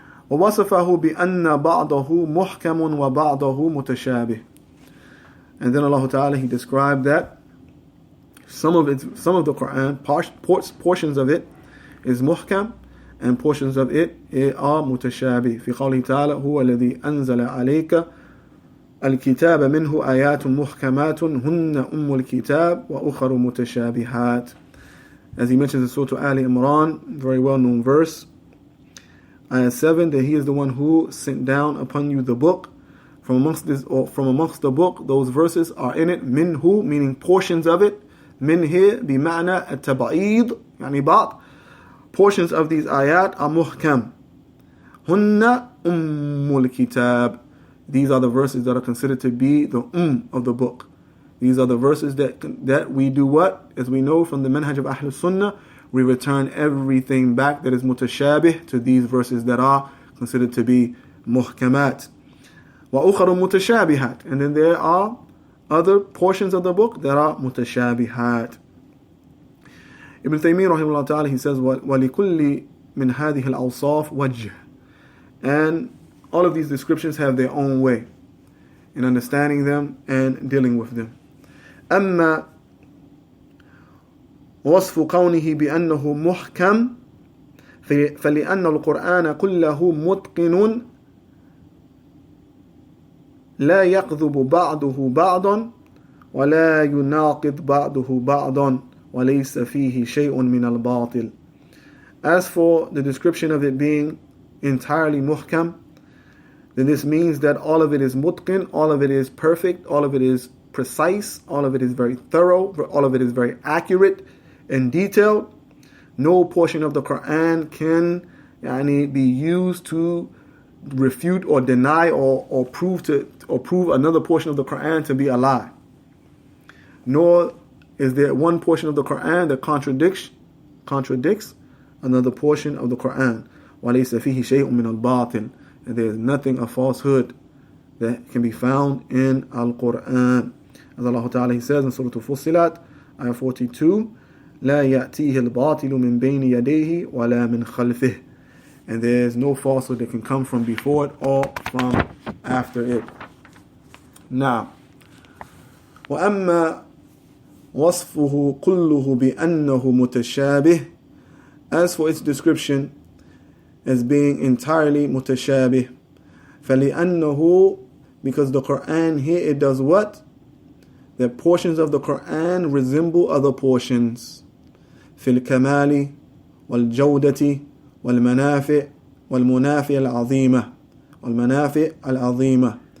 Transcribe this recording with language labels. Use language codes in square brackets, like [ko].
[ar] وَوَصَفَهُ بِأَنَّ بَعْضَهُ مُحْكَمٌ وَبَعْضَهُ مُتَشَابِهٌ. [en] And then Allah Ta'ala, He described that some of the Quran, portions of it is muhkam, and portions of it are mutashabih. [ar] في قوله تعالى هو الذي أنزل عليك الكتاب منه آيات محكمات هن أم الكتاب وأخر متشابهات. [en] As he mentions in Surah Ali Imran, very well known verse, ayah 7, that He is the one who sent down upon you the book. From amongst the book, those verses are in it. Minhu, meaning portions of it. Min here, [ar] bima'na at-tab'id, yani ba'd. [en] Portions of these ayat are muhkam. [ar] Hunna ummul kitab. [en] These are the verses that are considered to be the of the book. These are the verses that we do what? As we know from the manhaj of Ahlul Sunnah, we return everything back that is mutashabih to these verses that are considered to be muhkamat. [ar] Wa ukharu mutashabihat. [en] And then there are other portions of the book that are mutashabihat. [ar] Ibn Taymiyyah rahimahullah ta'ala, [en] he says, [ar] وَلِكُلِّ مِنْ هَذِهِ الْأَوْصَافِ وَجْهٍ. [en] And all of these descriptions have their own way in understanding them and dealing with them. [ar] أما وصف كونه بأنه محكم فلأن القرآن كله متقن لا يكذب بعضه بعضا ولا يناقض بعضه بعضا وَلَيْسَ فِيهِ شَيْءٌ مِنَ الْبَاطِلِ. [en] As for the description of it being entirely muhkam, then this means that all of it is mutqin, all of it is perfect, all of it is precise, all of it is very thorough, all of it is very accurate and detailed. No portion of the Quran can be used to refute or deny or prove another portion of the Quran to be a lie. Nor is there one portion of the Quran that contradicts another portion of the Quran. [ar] وَلَيْسَ فِيهِ شَيْءٌ مِنَ الْبَاطِلِ. [en] And there is nothing of falsehood that can be found in Al-Quran. As Allah Ta'ala, He says in Surah Fussilat, ayah 42, [ar] لَا يَأْتِيهِ الْبَاطِلُ مِنْ بَيْنِ يَدَيْهِ وَلَا مِنْ خَلْفِهِ. [en] And there is no falsehood that can come from before it or from after it. Now, [ar] وَأَمَّا وَصْفُهُ كُلُّهُ بِأَنَّهُ مُتَشَابِهٌ. [en] As for its description as being entirely mutashabih, فَلِأَنَّهُ, because the Quran here, it does what? That portions of the Quran resemble other portions. [ar] فِي الْكَمَالِ وَالْجَوْدَةِ وَالْمَنَافِعِ وَالْمُنَافِعِ الْعَظِيمَةِ.